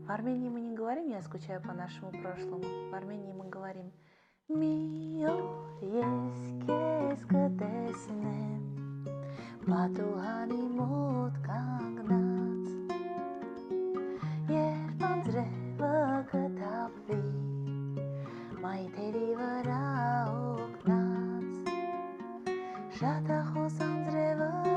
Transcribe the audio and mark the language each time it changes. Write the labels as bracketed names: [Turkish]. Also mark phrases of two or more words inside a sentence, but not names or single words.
[Russian] В Армении мы не говорим «я скучаю по нашему прошлому». В Армении мы говорим [Armenian] «Մի օր ես քեզ կտեսնեմ պատուհանի մոտ կանգնած երբ անձրևը կթափվի մայթերի վրա օգնած շատախոս անձրևը